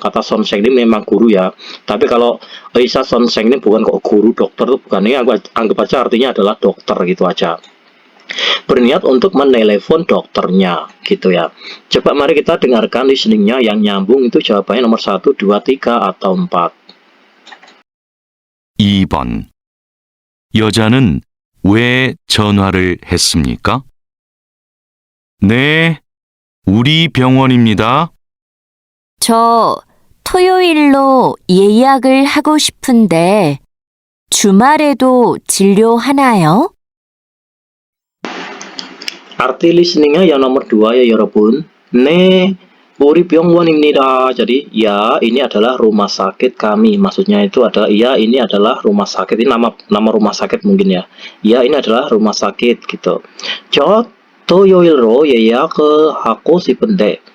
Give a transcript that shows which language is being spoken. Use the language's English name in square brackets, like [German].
[Indonesian] Kata Sonseng ini memang guru ya. Tapi kalau Isa Sonseng ini bukan kok guru, dokter itu bukan. Ini anggap aja artinya adalah dokter gitu aja. Berniat untuk menelepon dokternya gitu ya. Coba mari kita dengarkan listeningnya yang nyambung itu jawabannya nomor 1, 2, 3, atau 4. [Korean] 2번. 여자는 왜 전화를 했습니까? 네, 우리 병원입니다. 저 토요일로 예약을 하고 싶은데 주말에도 진료하나요? [Indonesian] Arti listeningnya yang nomor 2 ya [Korean] 여러분. 네, 우리 병원입니다. [Indonesian] Jadi ya ini adalah rumah sakit kami. Maksudnya itu adalah ya ini adalah rumah sakit. Ini nama rumah sakit mungkin ya. Ya ini adalah rumah sakit gitu. [Korean] 저 토요일로 예약하고 싶은데.